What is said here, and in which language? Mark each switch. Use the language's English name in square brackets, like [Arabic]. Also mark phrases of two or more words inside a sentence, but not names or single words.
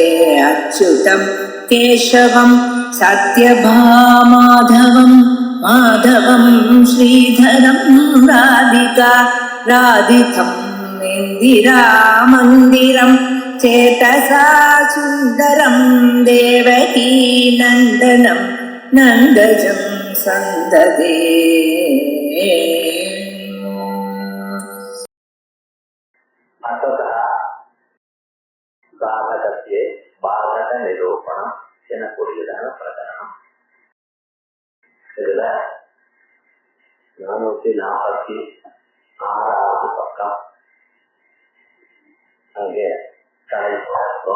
[Sanskrit] अच्युतं केशवं सत्यभामाधवं माधवं श्रीधरं राधिका राधितं इन्दिरामन्दिरं चेतसा सुन्दरं देवकी नन्दनं नन्दजं सन्ददे। [Tamil] சாதகத்தியே பாதக நிரூபணம் எனக்கூடியதான பிரகரணம். இதுல 446வது பக்கம் அங்கே கடைசிக்கும்.